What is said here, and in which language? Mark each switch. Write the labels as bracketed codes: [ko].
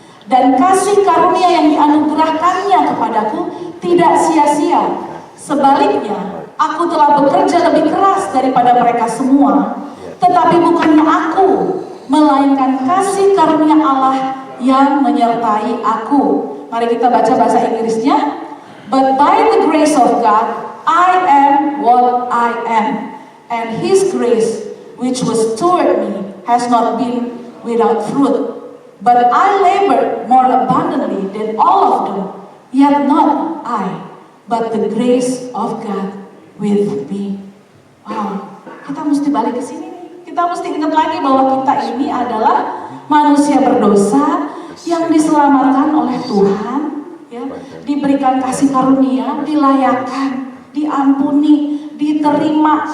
[id] Dan kasih karunia yang dianugerahkannya kepadaku tidak sia-sia. Sebaliknya, aku telah bekerja lebih keras daripada mereka semua. Tetapi bukannya aku, melainkan kasih karunia Allah yang menyertai aku. Mari kita baca bahasa Inggrisnya. [en] But by the grace of God, I am what I am. And His grace, which was toward me, has not been without fruit. But I labored more abundantly than all of them. Yet not I, but the grace of God with me. [id] Wow, kita mesti balik ke sini nih. Kita mesti ingat lagi bahwa kita ini adalah manusia berdosa yang diselamatkan oleh Tuhan, ya, diberikan kasih karunia, dilayakkan, diampuni, diterima.